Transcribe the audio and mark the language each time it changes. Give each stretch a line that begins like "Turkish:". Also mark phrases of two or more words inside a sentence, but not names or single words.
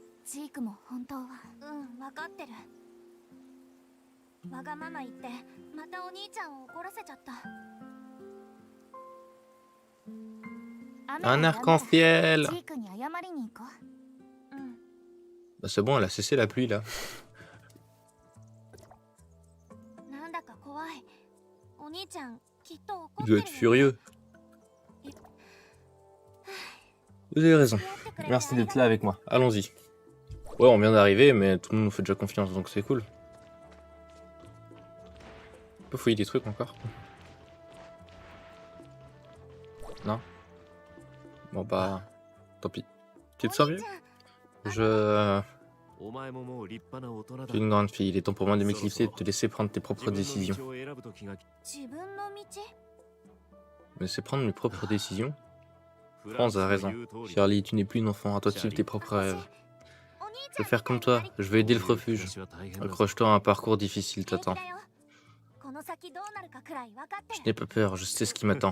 Japanese: ジークも本当は分かってる。わがまま言ってまたお兄ちゃんを怒らせちゃった。
French: Un arc-en-ciel.
Japanese: ジークに謝りに行こう。
French: Bah c'est bon, elle a cessé la pluie là.
Japanese: なんだか怖い。お兄ちゃんきっと怒
French: Il
Japanese: ってる
French: doit
Japanese: よ
French: être furieux. Vous avez raison. Merci d'être là avec moi. Allons-y. Ouais, on vient d'arriver, mais tout le monde nous fait déjà confiance, donc c'est cool. On peut fouiller des trucs encore? Non? Bon bah... Tant pis. Tu te sens mieux? Je... Tu es une grande fille, il est temps pour moi de m'éclipser et de te laisser prendre tes propres décisions.
Japanese: 自分の道。
French: Me laisser prendre mes propres décisions? Franz a raison. Charlie, tu n'es plus une enfant, à toi de suivre tes propres rêves. Je vais faire comme toi, je vais aider le refuge. Accroche-toi à un parcours difficile t'attend. Je n'ai pas peur, je sais ce qui m'attend.